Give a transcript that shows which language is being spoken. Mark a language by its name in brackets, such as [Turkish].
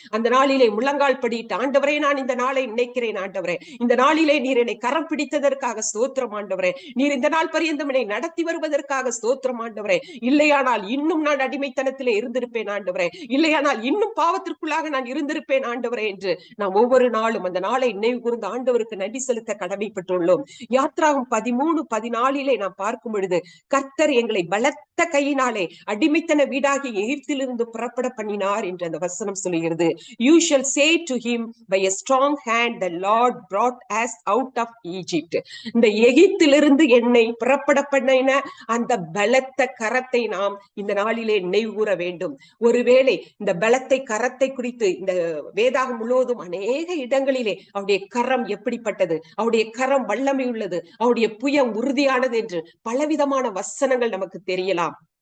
[Tamil] அந்த நாளிலே முழங்கால் படியிட்டு, ஆண்டவரே நான் இந்த நாளை நினைக்கிறேன், ஆண்டவரே இந்த நாளிலே நீர் என்னை கரம் பிடித்ததற்காக ஸ்தோத்திரம் ஆண்டவரே, நீர் இந்த நாள் பரியந்தம் என்னை நடத்தி வருவதற்காக ஸ்தோத்திரம் ஆண்டவரே, இல்லையானால் இன்னும் நான் அடிமைத்தனத்திலே இருந்திருப்பேன் ஆண்டவரே, இல்லையானால் இன்னும் பாவத்திற்குள்ளாக நான் இருந்திருப்பேன் ஆண்டவரே என்று நாம் ஒவ்வொரு நாளும் அந்த நாளை நினைவு கூர்ந்து ஆண்டவருக்கு நன்றி செலுத்த கடமைப்பட்டுள்ளோம். யாத்ராகம் 13:14 நாம் பார்க்கும் பொழுது, கர்த்தர் எங்களை பலத்த கையினாலே அடிமைத்தன வீடாகி எகிப்திலிருந்து புறப்பட பண்ணினார் என்று அந்த வசனம் சொல்லுகிறது. [English] You shall say to him, by a strong hand the Lord brought us out of Egypt. [Tamil] இந்த எகிப்திலிருந்து என்னை புறப்பட பண்ணின அந்த பலத்த கரத்தை நாம் இந்த நாளிலே நினைவு கூற வேண்டும். ஒருவேளை இந்த பலத்தை கரத்தை குறித்து இந்த வேதாகம் முழுவதும் அநேக இடங்களிலே அவருடைய கரம் எப்படிப்பட்டது, அவருடைய கரம் வல்லமை உள்ளது, அவருடைய புயம் உறுதியானது என்று பலவிதமான வசனங்கள் நமக்கு தெரியலாம்.